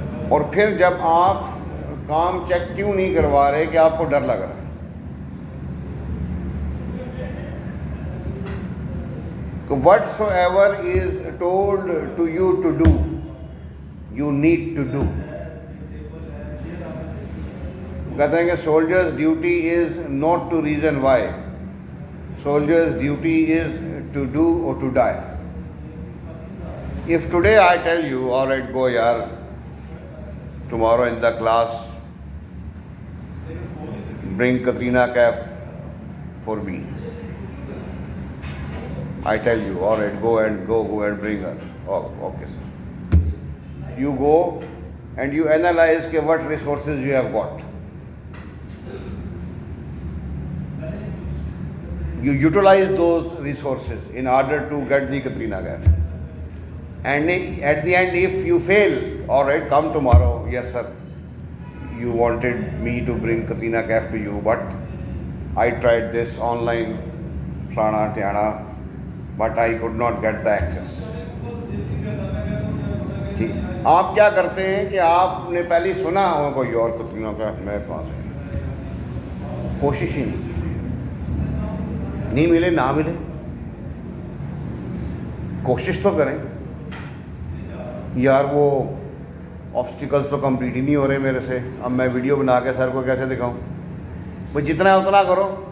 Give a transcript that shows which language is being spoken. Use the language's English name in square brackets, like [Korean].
[Hindi] और फिर जब आप काम चेक क्यों नहीं करवा रहे कि आपको डर लग रहा है, तो [English] whatsoever is told to you to do, [Hindi] you need to do। कहते हैं कि [English] Soldiers duty is not to reason why, soldiers duty is to do और to die. If today I tell you alright go यार, tomorrow in the class bring Katrina Kaif for me, I tell you alright go and bring her, oh okay sir, you go and you analyze ke what resources you have got, you utilize those resources in order to get the Katrina Kaif, and at the end if you fail, all right, come tomorrow, yes sir, you wanted me to bring Katrina Kaif to you but I tried this online Flana Tiana but I could not get the access। [Hindi] ठीक, आप क्या करते हैं कि आपने पहले सुना हो कोई और कतरीना कैफ मेरे पास है, कोशिश ही नहीं मिले ना मिले, कोशिश तो करें यार, वो ऑब्स्टिकल्स तो कंप्लीट ही नहीं हो रहे मेरे से, अब मैं वीडियो बना के सर को कैसे दिखाऊं, वो जितना है उतना करो।